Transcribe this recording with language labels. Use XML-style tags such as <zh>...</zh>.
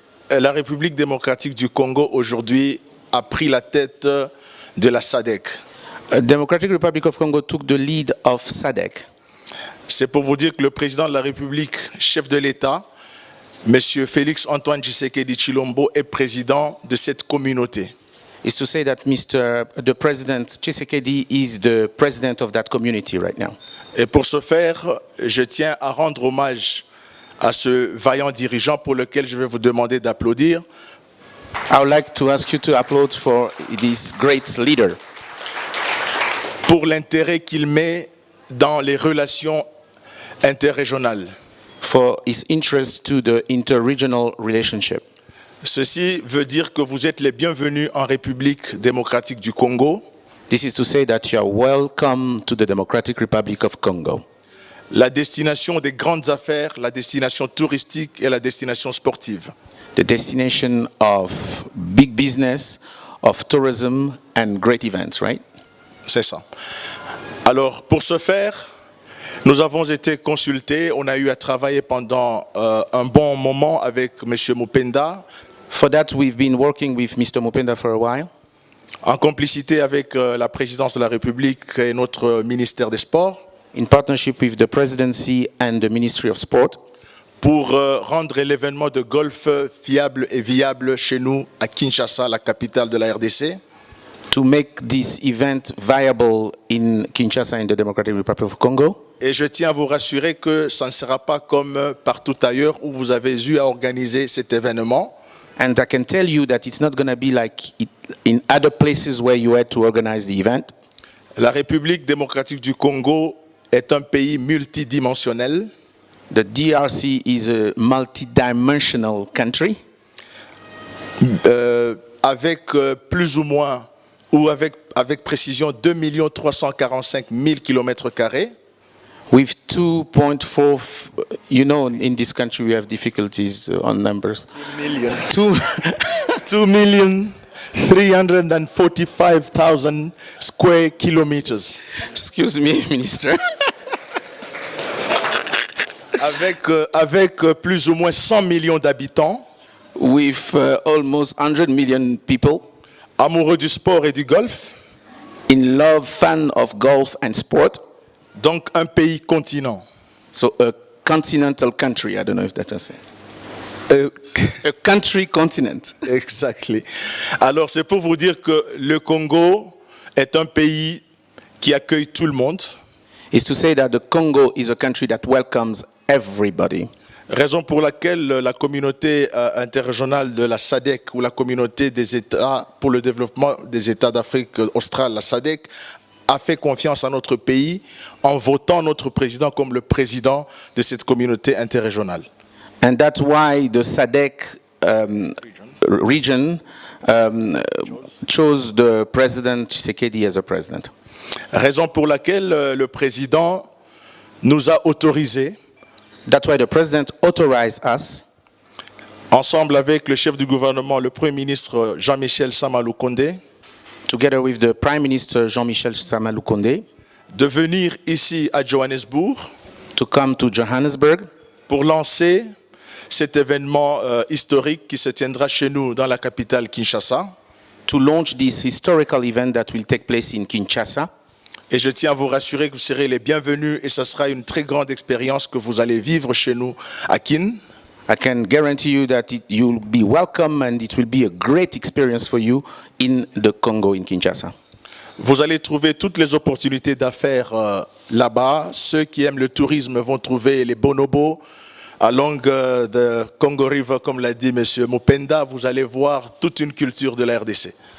<fr>la République démocratique du Congo aujourd'hui a pris la tête de la SADC.</fr> <en>Democratic Republic of Congo took the lead of SADC.</en> <fr>C'est pour vous dire que le président de la République, chef de l'État, Monsieur Félix Antoine Tshisekedi Tshilombo est président de cette communauté.</fr> <en>Is to say that the President Tshisekedi is the president of that community right now.</en> <fr>Et pour ce faire, je tiens à rendre hommage à ce vaillant dirigeant pour lequel je vais vous demander d'applaudir.</fr> <en>I would like to ask you to applaud for this great leader.</en> <fr>Pour l'intérêt qu'il met dans les relations interrégionales.</fr> <en>For his interest to the interregional relationship.</en> <fr>Ceci veut dire que vous êtes les bienvenus en République démocratique du Congo.</fr> <en>This is to say that you are welcome to the Democratic Republic of Congo.</en> <fr>La destination des grandes affaires, la destination touristique et la destination sportive.</fr> <en>The destination of big business, of tourism and great events, right?</en> <fr>C'est ça. Alors, pour ce faire, nous avons été consultés, on a eu à travailler pendant un bon moment avec M. Mupenda.</fr> <en>For that, we've been working with Mr. Mupenda for a while.</en> <fr>En complicité avec la présidence de la République et notre ministère des Sports.</fr> <en>In partnership with the Presidency and the Ministry of Sport.</en> <fr>Pour rendre l'événement de golf fiable et viable chez nous à Kinshasa, la capitale de la RDC.</fr> <en>To make this event viable in Kinshasa in the Democratic Republic of Congo.</en> <fr>Et je tiens à vous rassurer que ça ne sera pas comme partout ailleurs où vous avez eu à organiser cet événement.</fr> <en>And I can tell you that it's not going to be like in other places where you had to organize the event.</en> <fr>La République démocratique du Congo est un pays multidimensionnel.</fr> <en>The DRC is a multidimensional country.</en> <fr>Avec plus ou moins, ou avec précision, 2 345 000 km².</fr> <en>With 2.4, you know, in this country we have difficulties on numbers. 2,345,000 square kilometers. Excuse me, Minister.</en> <fr>Avec plus ou moins 100 millions d'habitants.</fr> <en>With almost 100 million people.</en> <fr>Amoureux du sport et du golf.</fr> <en>In love, fan of golf and sport.</en> <fr>Donc un pays continent.</fr> <en>So a continental country, I don't know if that's a a country continent. Exactly.</en> <fr>Alors c'est pour vous dire que le Congo est un pays qui accueille tout le monde.</fr> <en>Is to say that the Congo is a country that welcomes everybody.</en> <fr>Raison pour laquelle la communauté interrégionale de la SADC ou la communauté des États pour le développement des États d'Afrique australe, la SADC, a fait confiance à notre pays en votant notre président comme le président de cette communauté interrégionale.</fr> <en>And that's why the SADC region chose the President Tshisekedi as a president.</en> <fr>Raison pour laquelle le président nous a autorisés.</fr> <en>That's why the president authorized us.</en> <fr>Ensemble avec le chef du gouvernement, le Premier ministre Jean-Michel Sama Lukonde.</fr> <en>Together with the Prime Minister Jean-Michel Sama Lukonde.</en> <fr>De venir ici à Johannesburg.</fr> <en>To come to Johannesburg.</en> <fr>Pour lancer cet événement historique qui se tiendra chez nous dans la capitale Kinshasa.</fr> <en>To launch this historical event that will take place in Kinshasa.</en> <fr>Et je tiens à vous rassurer que vous serez les bienvenus et ce sera une très grande expérience que vous allez vivre chez nous à Kin.</fr> <en>I can guarantee you that you'll be welcome and it will be a great experience for you in the Congo, in Kinshasa.</en> <fr>Vous allez trouver toutes les opportunités d'affaires là-bas. Ceux qui aiment le tourisme vont trouver les bonobos</fr> <en>along the Congo River,</en> <fr>comme l'a dit M. Mupenda. Vous allez voir toute une culture de la RDC.</fr>